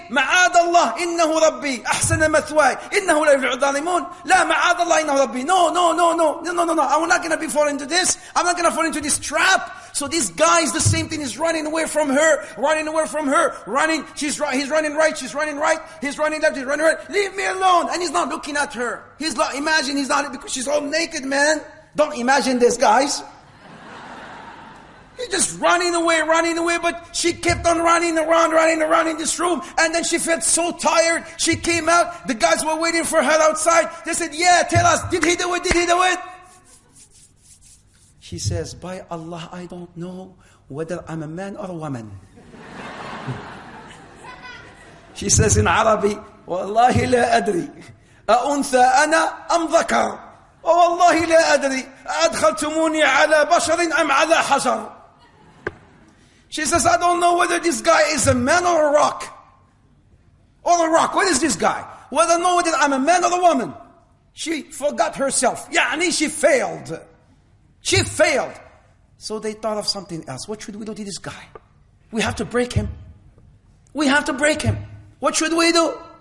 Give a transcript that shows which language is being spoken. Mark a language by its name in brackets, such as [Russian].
[Arabic] معاذ الله إنه ربي أحسن مثواي إنه لا يفلح الظالمون. لا معاذ الله إنه ربي. No. [English] I'm not going to be fall into this. I'm not going to fall into this trap. So this guy is the same thing. He's running away from her. Running. He's running right. She's running right. He's running left. He's running right. Leave me alone. And he's not looking at her. He's not, imagine he's not, because she's all naked, man. Don't imagine this, guys. He's just running away, but she kept on running around in this room, and then she felt so tired. She came out, the guys were waiting for her outside. They said, yeah, tell us, did he do it? She says, by Allah, I don't know whether I'm a man or a woman. She says in Arabic, [Arabic] والله لا أدري أأنثى أنا أم ذكر والله لا أدري أدخلتموني على بشر أم على حجر. [English] She says, I don't know whether this guy is a man or a rock. What is this guy? Well, I don't know whether I'm a man or a woman. She forgot herself. Yani she failed. So they thought of something else. What should we do to this guy? We have to break him. What should we do?